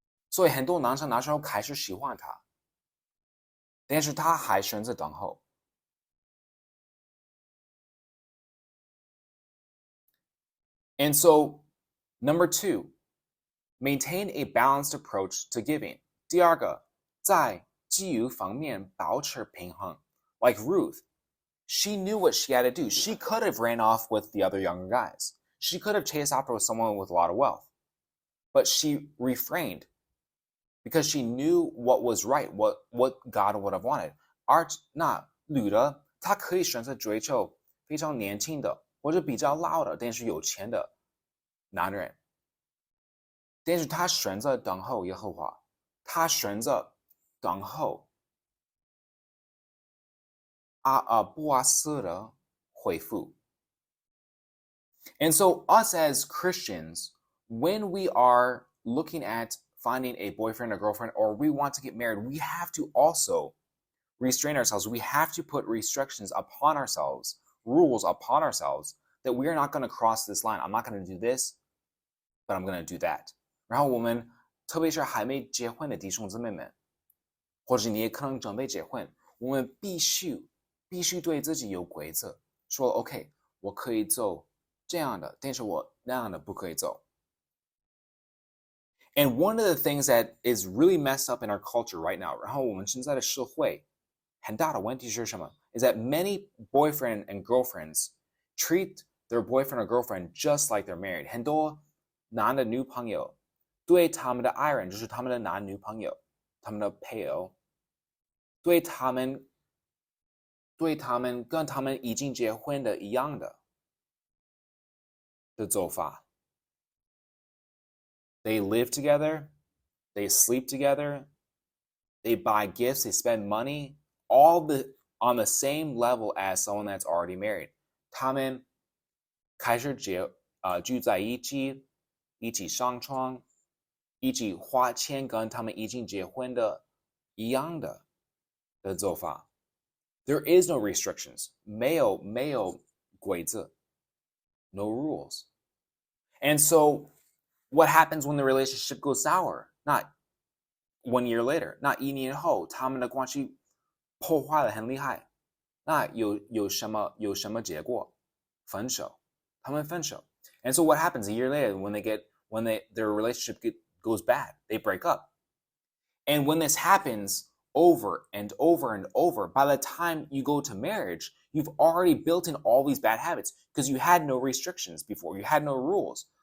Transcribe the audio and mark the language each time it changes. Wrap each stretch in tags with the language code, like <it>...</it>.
<zh>所以很多男生那时候开始喜欢她，但是她还选择等候。</zh> <en>And so, number 2, maintain a balanced approach to giving.</en> <zh>第二个，在给予方面保持平衡。</zh> <en>Like Ruth, she knew what she had to do. She could have ran off with the other younger guys. She could have chased after someone with a lot of wealth. But she refrained because she knew what was right, what God would have wanted.</en> <zh>而那女的，她可以选择追求非常年轻的或者比较老的，但是有钱的男人。但是她选择等候耶和华，她选择等候波阿斯的回复。</zh> <en>And so us as Christians, when we are looking at finding a boyfriend or girlfriend, or we want to get married, we have to also restrain ourselves. We have to put restrictions upon ourselves, rules upon ourselves, that we are not going to cross this line. I'm not going to do this, but I'm going to do that.</en> <zh>然后我们特别是还没结婚的弟兄姊妹们，或者你也可能准备结婚，我们必须对自己有规则，说 OK， 我可以走这样的，但是我那样的不可以走。</zh> <en>And one of the things that is really messed up in our culture right now,</en> <zh>然后我们现在的社会很大的问题是什么</zh> <en>is that many boyfriend and girlfriends treat their boyfriend or girlfriend just like they're married.</en> <zh>很多男的女朋友对他们的爱人，就是他们的男女朋友，他们的配偶，对他们跟他们已经结婚的一样的做法。</zh> <en>They live together, they sleep together, they buy gifts, they spend money, all on the same level as someone that's already married.</en> <zh>他们开始聚在一起，一起上床，一起花钱，跟他们已经结婚的一样的做法。</zh> <en>There is no restrictions.</en> <zh>没有规则</zh> <en>no rules. And so, what happens when the relationship goes sour? Not 1 year later.</en> <zh>那1年后，他们的关系破坏得很厉害。那有什么结果？分手，他们分手。</zh> <en>And so what happens a year later when their relationship goes bad? They break up. And when this happens over and over and over, by the time you go to marriage, you've already built in all these bad habits because you had no restrictions before. You had no rules.</en>